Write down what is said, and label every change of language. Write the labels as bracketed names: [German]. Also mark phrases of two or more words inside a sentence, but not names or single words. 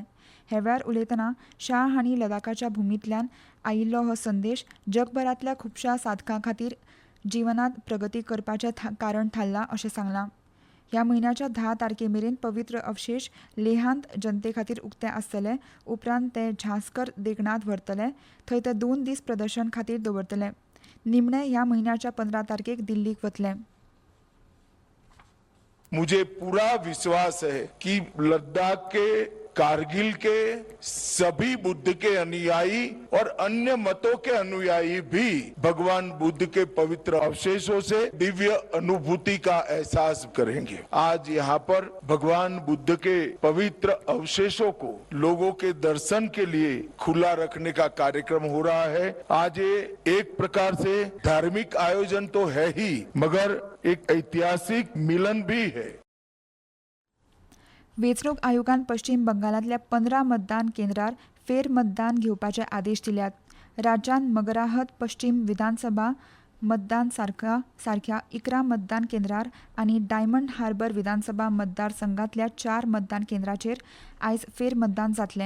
[Konkani] हे वेळार उलयतना शाह हांणी लडाखाच्या भुमींतल्यान आयिल्लो हो संदेश जगभरांतल्या खुबशा साधकां खातीर जिवनांत प्रगती करपाचें कारण थारलां अशें सांगलां. ह्या म्हयन्याच्या 10 तारखेमेरेन पवित्र अवशेश लेहांत जनते खातीर उक्ते आसतले. उपरांत ते झांस्कर देगणांत व्हरतले. थंय ते 2 दीस प्रदर्शन खातीर दवरतले. निमणे ह्या म्हयन्याच्या 15 तारखेक दिल्लीक वतले. [Hindi] मुझे पूरा विश्वास है कि लद्दाख के, कारगिल के सभी बुद्ध के अनुयायी और अन्य मतों के अनुयायी भी भगवान बुद्ध के पवित्र अवशेषों से दिव्य अनुभूति का एहसास करेंगे. आज यहाँ पर भगवान बुद्ध के पवित्र अवशेषों को लोगों के दर्शन के लिए खुला रखने का कार्यक्रम हो रहा है. आज ये एक प्रकार से धार्मिक आयोजन तो है ही, मगर एक ऐतिहासिक मिलन भी है. [Konkani] वेंचणूक आयोगान पश्चिम बंगालांतल्या 15 मतदान केंद्रार फेरमतदान घेवपाचे आदेश दिल्यात. राज्यान मगराहत पश्चिम विधानसभा मतदान सारख्या 11 मतदान केंद्रार आनी डायमंड हार्बर विधानसभा मतदारसंघातल्या 4 मतदान केंद्राचेर आयज फेरमतदान जातलें.